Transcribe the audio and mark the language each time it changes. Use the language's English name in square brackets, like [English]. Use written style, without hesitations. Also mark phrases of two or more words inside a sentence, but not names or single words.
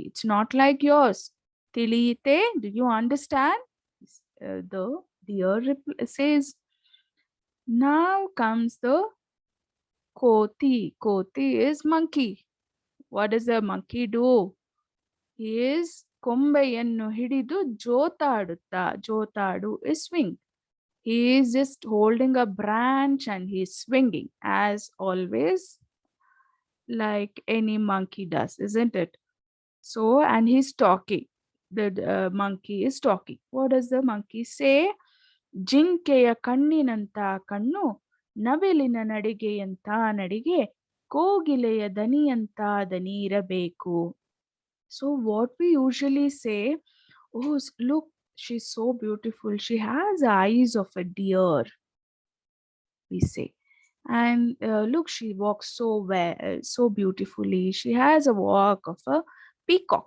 [English] It's not like yours. Tiliyite, do you understand? The deer says. Now comes the koti. Koti is monkey. What does the monkey do? He is [Kannada] ಕೊಂಬೆಯನ್ನು ಹಿಡಿದು ಜೋತಾಡುತ್ತಾ. [English] ಜೋತಾಡು is swing. He is just holding a branch and he is swinging as always, like any monkey does, isn't it? So, and he's talking. The monkey is talking. What does the monkey say? [Kannada] ಜಿಂಕೆಯ ಕಣ್ಣಿನಂತ ಕಣ್ಣು, ನವಿಲಿನ ನಡಿಗೆಯಂತ ನಡಿಗೆ, ಕೋಗಿಲೆಯ ದನಿಯಂತ ದನಿ ಇರಬೇಕು. [English] So what we usually say, oh, look, she's so beautiful. She has the eyes of a deer, we say. And look, she walks so well, so beautifully. She has a walk of a peacock.